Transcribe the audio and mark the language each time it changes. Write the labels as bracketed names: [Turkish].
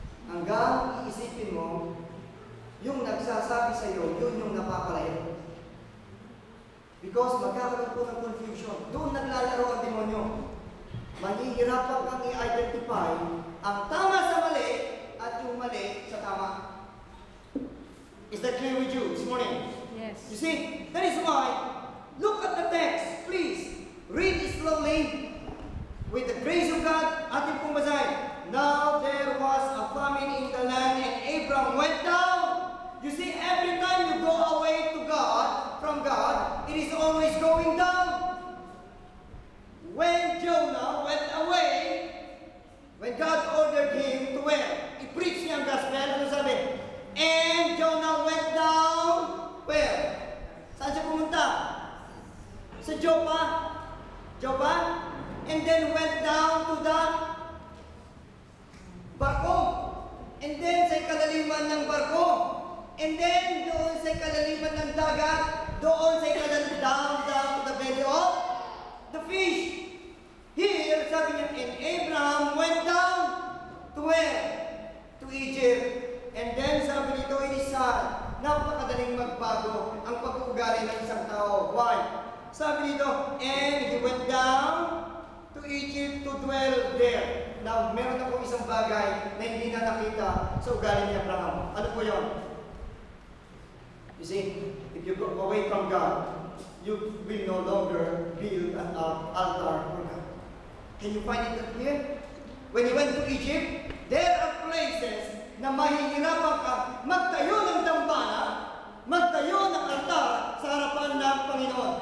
[Filipino] Hanggang iisipin mo, yung nagsasabi sa iyo, yun yung napapalayo. Because magkakaroon po ng confusion. Doon naglalaro ang demonyo. Mahihirapan kang i-identify ang tama sa mali at yung mali sa tama. [English] Is that clear with you this morning? Yes. You see, that is why, look at the text, please. Read it slowly. With the grace of God, [Filipino] ating pong basahin. [English] Now there was a famine in the land and Abram went down. You see, every time you go away to God, from God, it is always going down. When Jonah went away, when God ordered him to where? [Filipino] I-preach niya ang gospel, ano sabi? [English] And Jonah went down, where? [Filipino] Saan siya pumunta? Sa Joppa? [English] Joppa? And then went down to the barko. And then [Filipino] sa kalaliman ng barko. [English] And then [Filipino] doon sa kalaliman ng dagat, doon sa [English] down to the belly of the fish. Here, [Filipino] sabi niya, [English] and Abraham went down to where? To Egypt. And then [Filipino] sabi nito, [English] it is sad. [Filipino] Napakadaling magbago ang pag-uugali ng isang tao. [English] Why? [Filipino] Sabi nito, [English] and he went down to Egypt to dwell there. [Filipino] Now, meron akong isang bagay na hindi na nakita sa ugali ni Abraham. Ano po yun? [English] You see, if you go away from God, you will no longer build an altar for God. Can you find it here? When you went to Egypt, there are places [Filipino] na mahihirapan ka magtayo ng dambana, magtayo ng altar sa harapan ng Panginoon.